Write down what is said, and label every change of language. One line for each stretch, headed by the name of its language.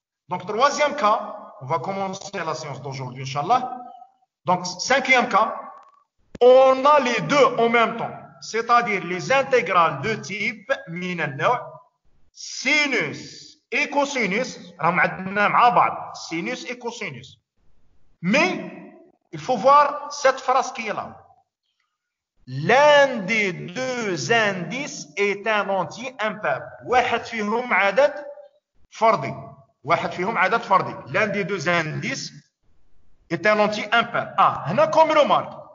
French: Donc troisième cas, on va commencer la séance d'aujourd'hui, Inch'Allah. Donc cinquième cas, on a les deux en même temps. C'est-à-dire les intégrales de type
Arabic: من النوع
French: sinus et cosinus.
Arabic: راهم عندنا مع بعض
French: sinus et cosinus. Mais il faut voir cette phrase qui est là. L'un des deux indices est un entier impair.
Arabic: واحد فيهم عدد فردي. واحد فيهم عدد فردي.
French: L'un des deux indices est un entier impair. Ah,
Arabic: هنا
French: comme remarque.